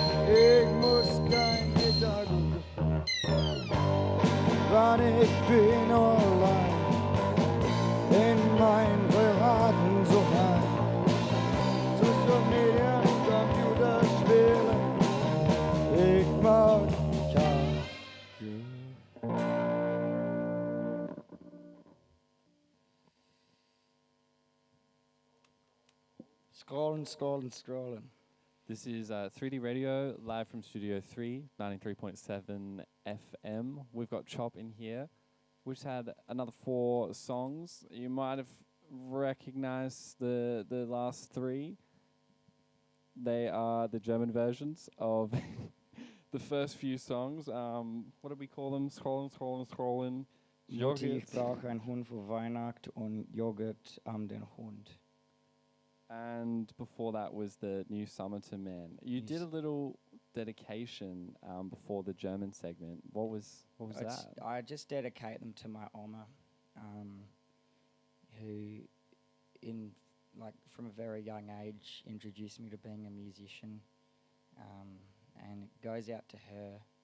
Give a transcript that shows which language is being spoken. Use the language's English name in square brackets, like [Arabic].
[German] Ich muss kein Gedanken, wann ich bin allein in meinem privaten Zuhause, Social Medien und Computerspielen. Ich mag kein Scrollen, scrollen, scrollen. [English] This is 3D Radio, live from Studio 3, 93.7 FM. We've got Chop in here. We've just had another 4 songs. You might have recognized the last 3. They are the German versions of the first few songs. What do we call them? [German] Scrollen, scrollen, scrollen. Mutti, ich Jogurt. brauche einen Hund für Weihnachten und Joghurt den Hund. [English] And before that was the new Somerton Man. You did a little dedication before the German segment. What was that? I just dedicate them to my Oma, who, from a very young age, introduced me to being a musician, and it goes out to her